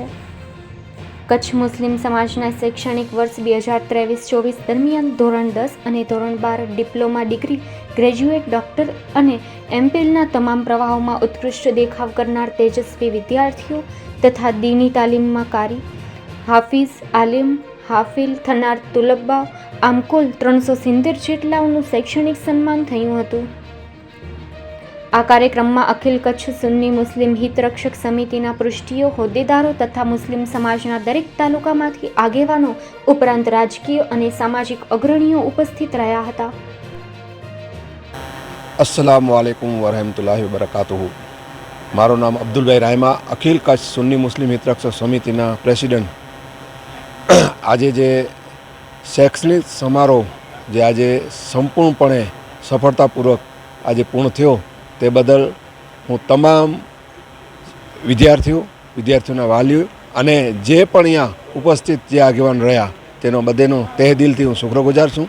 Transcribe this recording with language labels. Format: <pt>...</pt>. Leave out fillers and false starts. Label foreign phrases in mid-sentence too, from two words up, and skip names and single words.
<gu>કચ્છ મુસ્લિમ સમાજના શૈક્ષણિક વર્ષ 2023-24 દરમિયાન ધોરણ 10 અને ધોરણ 12 ડિપ્લોમા ડિગ્રી, ગ્રેજ્યુએટ, ડોક્ટર અને એમપીલના તમામ પ્રવાહોમાં ઉત્કૃષ્ટ દેખાવ કરનાર તેજસ્વી વિદ્યાર્થીઓ તથા દીની તાલીમમાં કારી, હાફિઝ, આલિમ, હાફિલ થનાર તુલબ્બા આમ કુલ 370 જેટલાઓનું શૈક્ષણિક સન્માન થયું હતું. આ કાર્યક્રમમાં અખિલ કચ્છ સુન્ની મુસ્લિમ હિત રક્ષક સમિતિના પૃષ્ઠીઓ, હોદ્દેદારો તથા મુસ્લિમ સમાજના દરેક તાલુકામાંથી આગેવાનો ઉપરાંત રાજકીય અને સામાજિક અગ્રણીઓ ઉપસ્થિત રહ્યા હતા.</gu> <ar>السلام عليكم ورحمة الله وبركاته.</ar> <gu>મારું નામ અબ્દુલભાઈ રાયમા, અખિલ કચ્છ સુન્ની મુસ્લિમ હિત રક્ષક સમિતિના પ્રેસિડેન્ટ. આજે જે શૈક્ષણિક સમારોહ જે આજે સંપૂર્ણપણે સફળતાપૂર્વક આજે પૂર્ણ થયો તે બદલ હું તમામ વિદ્યાર્થીઓના વાલીઓ અને જે પણ અહીંયા ઉપસ્થિત જે આગેવાન રહ્યા તેનો બધેનો તહેદિલથી હું શુક્રગુજાર છું.</gu>